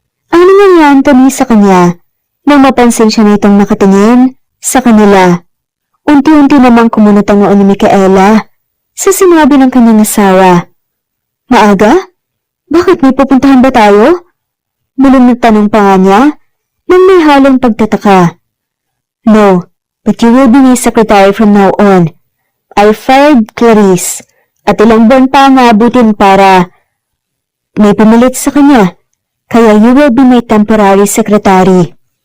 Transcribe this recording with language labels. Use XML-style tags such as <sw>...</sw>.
<tl>Ano nga ni Anthony sa kanya nang mapansin siya na itong nakatingin sa kanila? Unti-unti namang kumunot ang noo ni Micaela sa sinabi ng kanyang asawa. Maaga? Bakit may pupuntahan ba tayo? Bulong na tanong pa nga niya nang may halong pagtataka.</tl> <en>No, but you will be my secretary from now on. I fired Clarice</en> <tl>at ilang buwan pa ang aabutin para may pumilit sa kanya.</tl> <en>Kaya you will be my temporary secretary.</en>